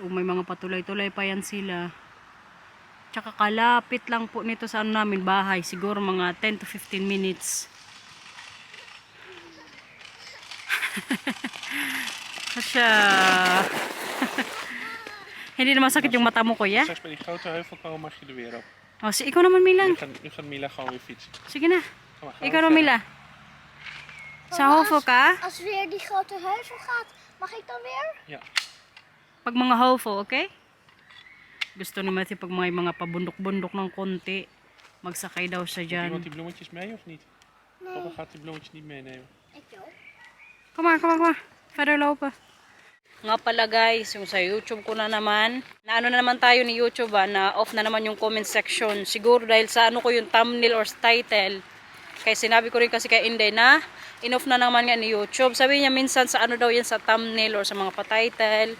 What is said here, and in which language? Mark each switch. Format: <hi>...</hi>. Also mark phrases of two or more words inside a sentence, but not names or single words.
<tl>May mga patulay-tulay pa yan sila. Tsaka kalapit lang po nito sa ano namin bahay. Siguro mga</tl> <en>10 to 15 minutes.</en> <tl>Hotsho! Hindi naman sakit yung mata mo kuya?</tl> <nl>Straks bij die grote heuvel komen mag je er weer op.</nl> <tl>Oh, si ikaw naman Milang.</tl> <nl>Nu gaat Mila gewoon weer fietsen.</nl> <tl>Sige na.</tl> <nl>Kom maar, gaan we</nl> <tl>Ikaw naman</tl> <nl>verder.</nl> <tl>Mila. Sa Hofo ka?</tl> <nl>Als weer die grote heuvel gaat, mag ik dan weer? Ja.</nl> <tl>Pag mga Hofo, okay? Gusto ni Matthew pag mga pabundok-bundok ng konti, magsakay daw siya</tl> <nl>Neemt</nl> <tl>dyan.</tl> <nl>iemand die bloemetjes mee of niet? Papa gaat die bloemetjes niet meenemen. Ik wel.</nl> <en>Come on, come on, come on. Further low pa.</en> <tl>Nga pala guys, yung sa YouTube ko na naman, na ano na naman tayo ni YouTube na off na naman yung</tl> <en>comment section.</en> <tl>Siguro dahil sa ano ko yung</tl> <en>thumbnail or title.</en> <tl>Kaya sinabi ko rin kasi kay Inday na in-off na naman nga ni YouTube. Sabi niya minsan sa ano daw yan sa thumbnail or sa mga pa-title.</tl>